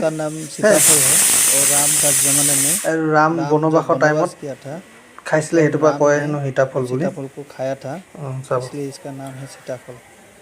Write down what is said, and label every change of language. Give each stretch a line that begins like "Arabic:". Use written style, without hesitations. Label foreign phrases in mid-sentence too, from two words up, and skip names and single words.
Hindi: का नाम सीताफल है और राम का जमाने में
Assamese: राम বনবাসৰ টাইমত
Hindi: किया था
Assamese: খাইছিলে হেতু পা কয় হেনো सीताफल বুলি
Hindi: सीताफल को खाया था सब इसलिए इसका नाम है सीताफल